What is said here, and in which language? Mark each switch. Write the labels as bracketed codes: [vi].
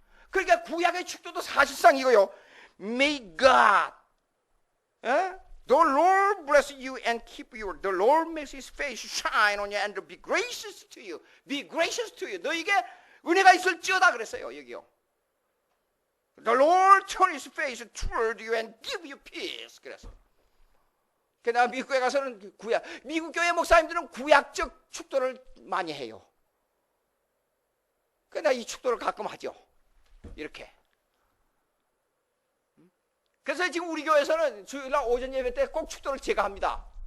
[ko] 그러니까 구약의 축도도 사실상 이거요. [en] May God, the Lord bless you and keep you. The Lord makes His face shine on you and be gracious to you. Be gracious to you. [ko] 너에게 은혜가 있을지어다 그랬어요. 여기요. [en] The Lord turn His face toward you and give you peace. [ko] 그랬어요. 그러나 미국에 가서는 미국 교회 목사님들은 구약적 축도를 많이 해요. 그러나 이 축도를 가끔 하죠. 이렇게. 그래서 지금 우리 교회에서는 주일날 오전 예배 때 꼭 축도를 제가 합니다.